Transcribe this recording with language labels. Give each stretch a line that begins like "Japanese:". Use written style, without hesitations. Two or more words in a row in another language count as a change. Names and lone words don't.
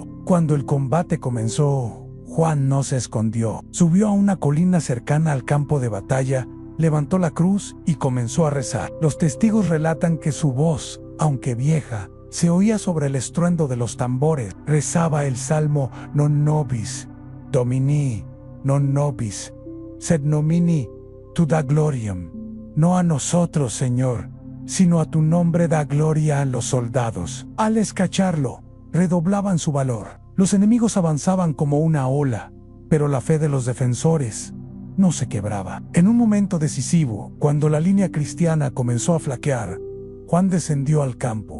Spanish: Cuando el combate comenzó, Juan no se escondió. Subió a una colina cercana al campo de batalla, levantó la cruz y comenzó a rezar. Los testigos relatan que su voz, aunque vieja, se oía sobre el estruendo de los tambores. Rezaba el salmo
Latin: Non nobis Domini, non nobis, sed nomini tu da gloriam.
Spanish: No a nosotros, Señor, sino a tu nombre da gloria a los soldados. Al escacharlo, redoblaban su valor. Los enemigos avanzaban como una ola, pero la fe de los defensores no se quebraba. En un momento decisivo, cuando la línea cristiana comenzó a flaquear, Juan descendió al campo.